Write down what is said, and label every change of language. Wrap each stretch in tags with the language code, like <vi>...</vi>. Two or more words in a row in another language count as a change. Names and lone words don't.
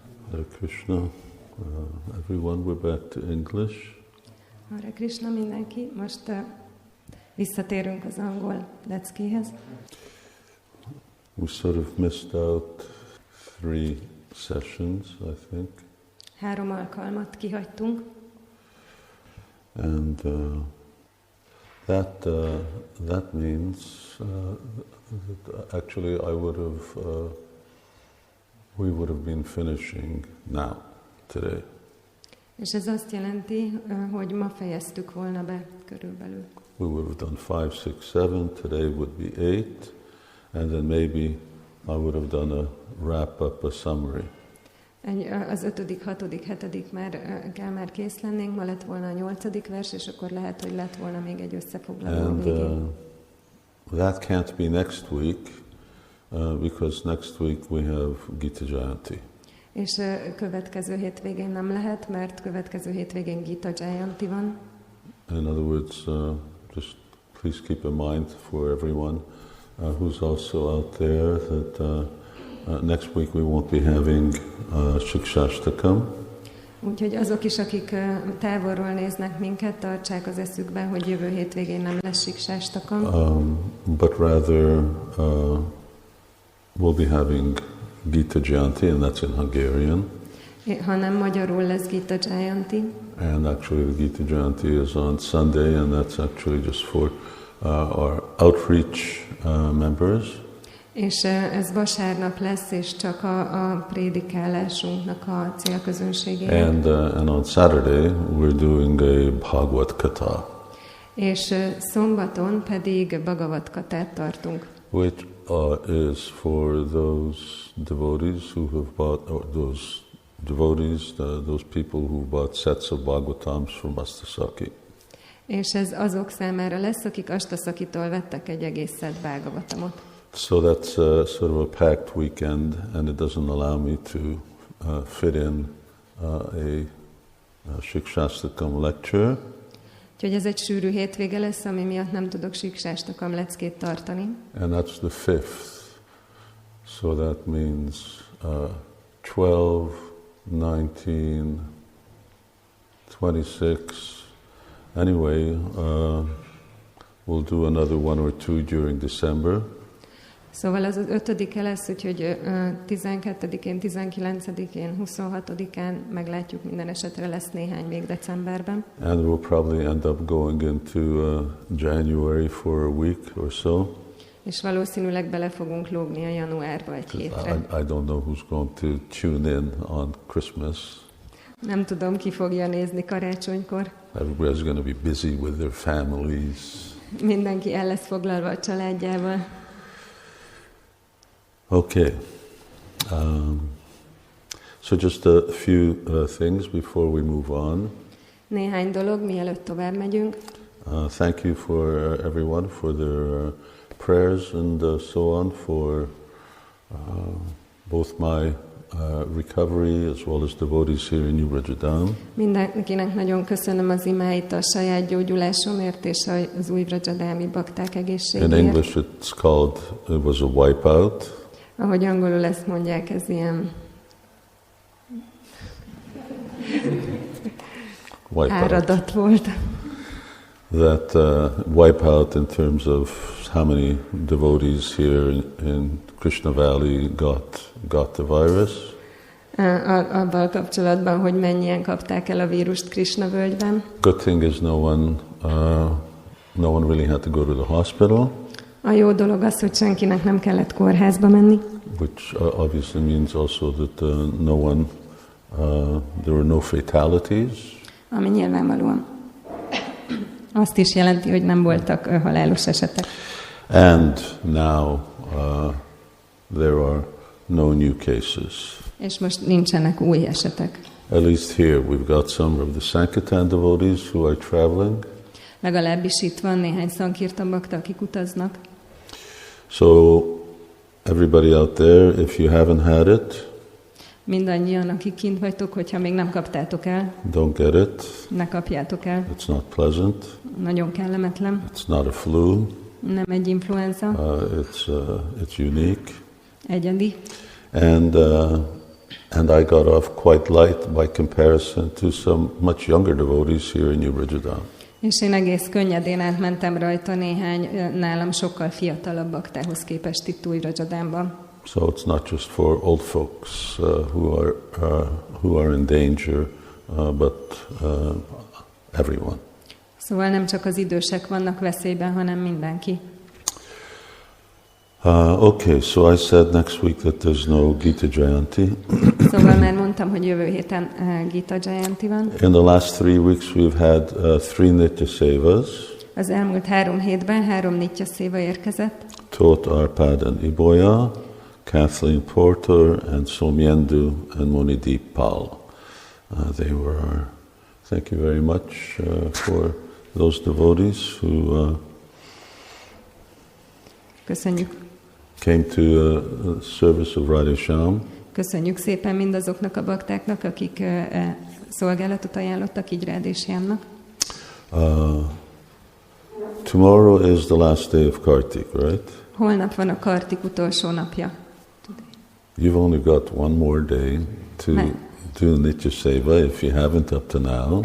<en>Hare Krishna. Everyone, we're back to English.</en> <hu>Hare Krishna mindenki. Most visszatérünk az angol leckéhez.</hu> <en>We sort of missed out 3 sessions, I think.</en> <hu>3 alkalmat kihagytunk.</hu> <en>And that means that actually we would have been finishing now, today.</en> <hu>És ez azt jelenti, hogy ma fejeztük volna be körülbelül.</hu> <en>We would have done 5, 6, 7. Today would be 8, and then maybe I would have done a wrap-up, a summary.</en> <hu>Az 5., 6., 7. már kész lennénk, ma lett volna a 8. vers, és akkor lehet, hogy lett volna még egy összefoglaló</hu> <en>And</en> <hu>végén.</hu> <en>That can't be next week, because next week we have Gita Jayanti.</en> <hu>És következő hétvégén nem lehet, mert következő hétvégén Gita Jayanti van.</hu> <en>In other words, just please keep in mind for everyone who's also out there that next week we won't be having Siksastakam.</en> <hu>Úgyhogy azok is, akik távolról néznek minket, tartsák az eszükben, hogy jövő hétvégén nem lesz Siksastakam.</hu> <en>But rather we'll be having Gita Jayanti, and that's in Hungarian.</en> <hu>Hanem magyarul lesz Gita Jayanti.</hu> <en>And actually the Gita Jayanti is on Sunday, and that's actually just for our outreach members.</en> <hu>És ez vasárnap lesz, és csak a prédikálásunknak a célközönségének.</hu> <en>And on Saturday we're doing a Bhagavad Katha.</en> <hu>És szombaton pedig Bhagavad Katát tartunk.</hu> <en>Which is for those devotees who have bought, or those people who bought sets of Bhagavatams from Astasaki.</en> <hu>És ez azok számára lesz, akik Astasakitól vettek egy egész szett Bhagavatamot.</hu> <en>So that's sort of a packed weekend, and it doesn't allow me to fit in a Siksastakam lecture.</en> <hu>Úgyhogy ez egy sűrű hétvége lesz, ami miatt nem tudok Siksastakam leckét tartani.</hu> <en>And that's the 5th. So that means 12, 19, 26. Anyway, we'll do another 1 or 2 during December.</en> <hu>Szóval az 5-e lesz, úgyhogy 12-én, 19-én, 26-án meglátjuk, minden esetre lesz néhány még decemberben.</hu> <en>And we'll probably end up going into January for a week or so.</en> <hu>És valószínűleg bele fogunk lógni a januárba egy hétre.</hu> <en>I don't know who's going to tune in on Christmas.</en> <hu>Nem tudom, ki fogja nézni karácsonykor.</hu> <en>Everybody's going to be busy with their families.</en> <hu>Mindenki el lesz foglalva a családjával.</hu> <en>Okay. So just a few things before we move on.</en> <hu>Néhány dolog, mielőtt tovább megyünk.</hu> <en>Thank you for everyone for their prayers and so on for both my recovery as well as devotees here in New Vrajadam.</en> <hu>Mindenkinek nagyon köszönöm az imáit a saját gyógyulásomért és az új Vrajadami bakták egészségéért.</hu> <en>In English it was a wipeout.</en> <hu>Ahogy angolul ezt mondják, ez ilyen áradat volt.</hu> <en>That wipeout in terms of how many devotees here in Krishna Valley got the virus.</en> <hu>Abban kapcsolatban, hogy mennyien kapták el a vírust Krishna völgyben.</hu> <en>Good thing is no one really had to go to the hospital.</en> <hu>A jó dolog az, hogy senkinek nem kellett kórházba menni.</hu> <en>Which obviously means also that there were no fatalities.</en> <hu>Ami nyilvánvalóan azt is jelenti, hogy nem voltak halálos esetek.</hu> <en>And now there are no new cases.</en> <hu>És most nincsenek új esetek.</hu> <en>At least here we've got some of the Sankirtan devotees who are traveling.</en> <hu>Legalábbis itt van néhány Sankirtan bakta, akik utaznak.</hu> <en>So everybody out there, if you haven't had it,</en> <hu>mindannyian, akik kint vagytok, hogyha még nem kaptátok el,</hu> <en>don't get it.</en> <hu>Ne kapjátok el.</hu> <en>It's not pleasant.</en> <hu>Nagyon kellemetlen.</hu> <en>It's not a flu.</en> <hu>Nem egy influenza.</hu> <en>It's unique.</en> <hu>Egyedi.</hu> <en>And And I got off quite light by comparison to some much younger devotees here in New Bridgetown.</en> <hu>És én egész könnyedén átmentem rajta néhány nálam sokkal fiatalabb baktához képest itt Új-Rajadánban.</hu> <en>So it's not just for old folks who are in danger, but everyone.</en> <hu>Szóval nem csak az idősek vannak veszélyben, hanem mindenki.</hu> <en>Okay, so I said next week that there's no Gita Jayanti.</en> <hu>Szóval már mondtam, hogy jövő héten Gita Jayanti van.</hu> <en>In the last 3 weeks we've had 3 Nitya Sevas.</en> <hu>Az elmúlt 3 hétben 3 Nitya Seva érkezett.</hu> <en>Tot Arpad and Iboya, Kathleen Porter and Somyendu and Monideep Pal. They were our, thank you very much for those devotees who</en> <hu>Köszönjük.</hu> <en>came to service of Radha Shyam.</en> <hu>Köszönjük szépen mindazoknak a baktáknak, akik szolgálatot ajánlottak így Radha Shyamnak.</hu> <en>Tomorrow is the last day of Kartik, right?</en> <hu>Holnap van a Kartik utolsó napja.</hu> <en>You've only got one more day to do Nitya Seva if you haven't up to now.</en>